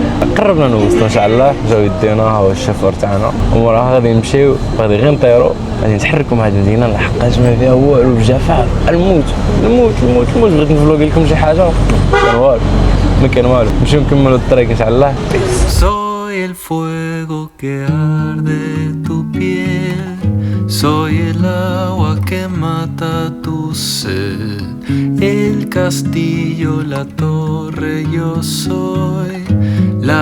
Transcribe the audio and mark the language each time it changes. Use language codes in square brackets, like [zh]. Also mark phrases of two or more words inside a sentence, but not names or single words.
[ar] قربنا نوصلوا ان شاء الله. جاو يدينا هو الشوفور تاعنا وموراها غادي نمشيو. غادي غير نطيروا غادي نتحركوا مع هذه المدينه لحقاش ما فيها والو. بجفاف الموت. بغيت نفلوق لكم شي حاجه كان والو، ما كان والو. نمشيو نكملوا الطريق ان شاء الله. [es] Soy el fuego que arde tu piel, Soy el agua que mata tu sed, el castillo, la torre, yo soy la